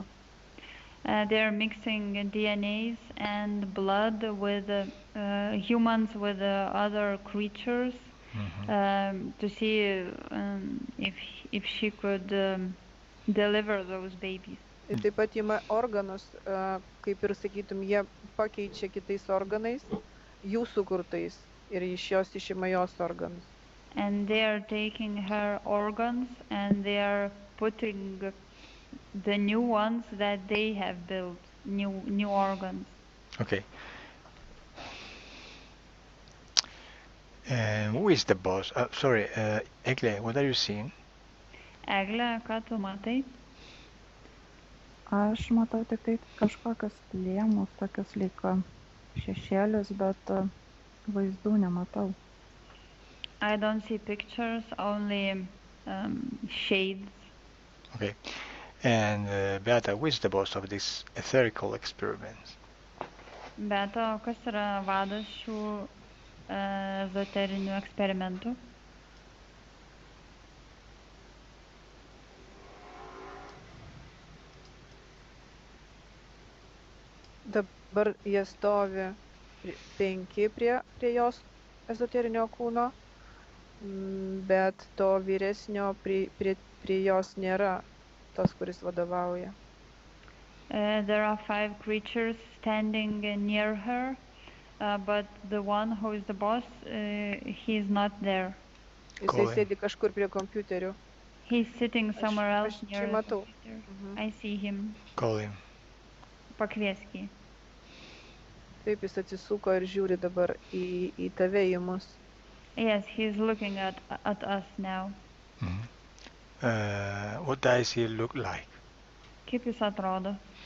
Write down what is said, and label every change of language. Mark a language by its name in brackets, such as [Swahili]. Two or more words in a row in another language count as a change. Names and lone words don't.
[English] They're mixing DNAs and blood with humans, with other creatures, to see if she could deliver those babies. [Lithuanian] Ir taip pat ima organus, kaip ir sakytum, jie pakeičia kitais organais, jų sukurtais, ir iš jos išima jos organus. [English] And they are taking her organs and they are putting the new ones that they have built, new organs. Okay. Who is the boss? Sorry, Egle, what are you seeing? [Lithuanian] Egle, ką tu matai? Aš matau tik tai kažkokius plėmus, tokius lyg šešėlius, bet vaizdų nematau. [English] I don't see pictures, only shades. Okay. And Beata, who is the boss of these etherical experiments? [Lithuanian] Beata, kas yra vadas šių ezoterinių eksperimentų? Dabar jie stovi 5 prie jos ezoterinio kūno, bet to vyresnio prie jos nėra, tas, kuris vadovauja. [English] There are 5 creatures standing near her, but the one who is the boss, he is not there. [Lithuanian] Jisai sėdi kažkur prie kompiuterių. [English] He's sitting somewhere else near the [Lithuanian] matau. [English] computer. I see him. Call him. [Lithuanian] Pakviesk jį. Taip, jis atsisuko ir žiūri dabar į tave, į mus. [English] Yes, he's looking at us now. What does he look like? [Lithuanian] Kaip jis atrodo?